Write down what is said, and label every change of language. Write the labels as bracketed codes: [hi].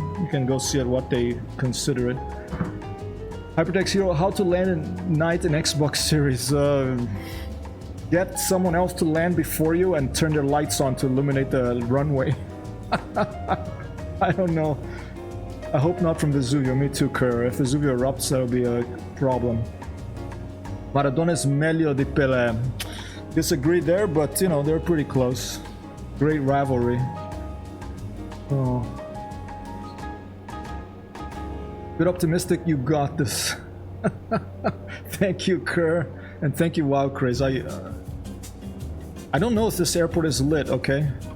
[en] You can go see it, what they consider it. Hypertexthero, how to land at night in Xbox Series. Get someone else to land before you and turn their lights on to illuminate the runway. I don't know. I hope not from Vesuvio. Me too, Kerr. If Vesuvio erupts, that'll be a problem. [it] Maradona's meglio di Pelé. [en] Disagree there, but you know, they're pretty close. Great rivalry. Oh. Good optimistic, you got this. Thank you, Kerr. And thank you, Wow Craze. I don't know if this airport is lit, okay?